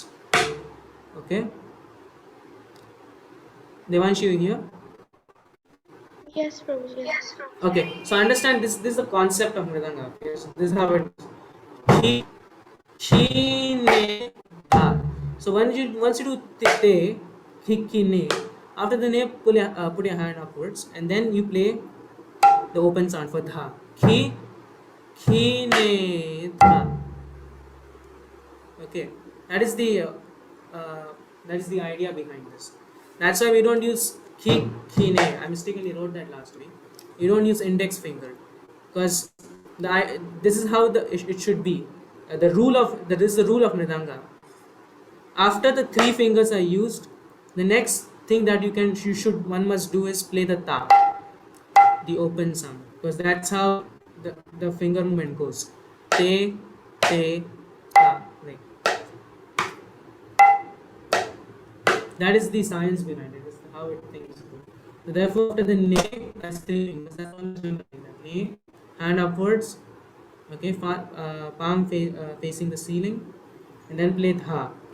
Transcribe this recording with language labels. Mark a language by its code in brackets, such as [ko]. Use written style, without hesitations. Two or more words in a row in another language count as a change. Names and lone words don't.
[en] Okay. Devanshi, you here? Yes, Prabhuji. Yes. Okay. So understand this. This is the concept of mridanga. Okay. So this is how it. He, she, ne, tha. So once you do te, ki, ne. After the ne, put your hand upwards, and then you play the open sound for dha. Ki, ne, dha. Okay, that is the idea behind this. That's why we don't use ne. I mistakenly wrote that last week. You don't use index finger because this is how it should be. This is the rule of mridanga. After the 3 fingers are used, the next thing that one must do is play the ta, the open sound, because that's how the finger movement goes. Te, ta. Like. That is the science behind it. That's how things go. So therefore, after the ne, that's 3 fingers. That's all I'm doing. Ne, hand upwards. Okay, palm facing the ceiling, and then play dha.